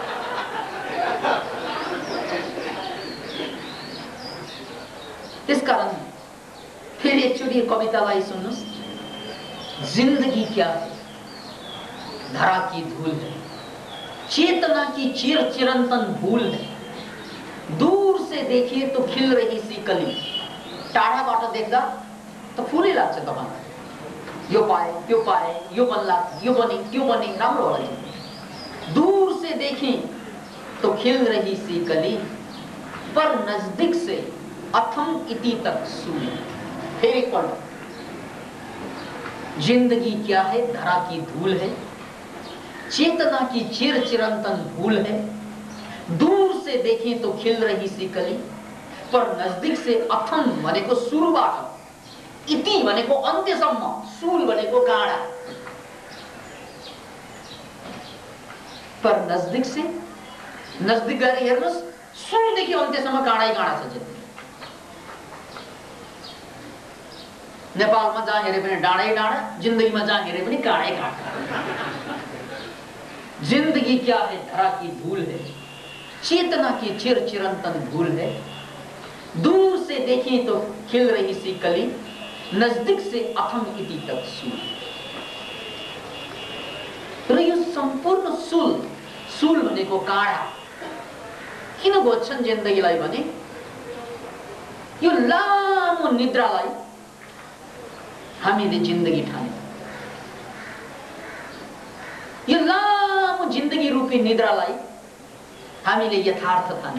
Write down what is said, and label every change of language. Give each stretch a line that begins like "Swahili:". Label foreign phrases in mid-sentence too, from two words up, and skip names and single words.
Nepali: त्यसकारण फेरि एकचोटि कवितालाई सुन्नुस्।
Hindi: जिंदगी क्या है? धरा की धूल है, चेतना की चिर चिरंतन भूल है। दूर से देखिए तो खिल रही सी कली।
Nepali: टाढाबाट देख्दा त फुलै लाग्छ तपाईलाई। यो पाए, त्यो पाए, यो बन्ला, यो बने, त्यो बने, राम्रो होला।
Hindi: दूर से देखें तो खिल रही सी कली, पर नजदीक से अथम इति तक सूली। फिर एक पढ़। जिंदगी क्या है? धरा की धूल है, चेतना की चिर चिरंतन भूल है। दूर से देखें तो खिल रही सी कली, पर नजदीक से अथम
Nepali: भनेको सुरुबाट, इति भनेको अन्त्यसम्म, सूल भनेको काँडा।
Hindi: पर नजदीक से,
Nepali: नजदीक गएर हेर्नुस्, सुरुदेखि अन्त्यसम्म काँडै काँडा छ जिन्दगी। नेपालमा जहाँ हेरे पनि डाँडै डाँडा, जिन्दगीमा जहाँ हेरे पनि काँडै काँडा।
Hindi: जिंदगी क्या है? धरा की धूल है, चेतना की चिर चिरंतन भूल है। दूर से देखें तो खिल रही सी कली, नजदीक से अथम इति तक सूल।
Nepali: र यो सम्पूर्ण सूल, सूल भनेको काँडा किन घोज्छन् जिन्दगीलाई भने, यो लामो निद्रालाई हामीले जिन्दगी ठाने। यो लामो जिन्दगी रूपी निद्रालाई हामीले यथार्थ ठाने।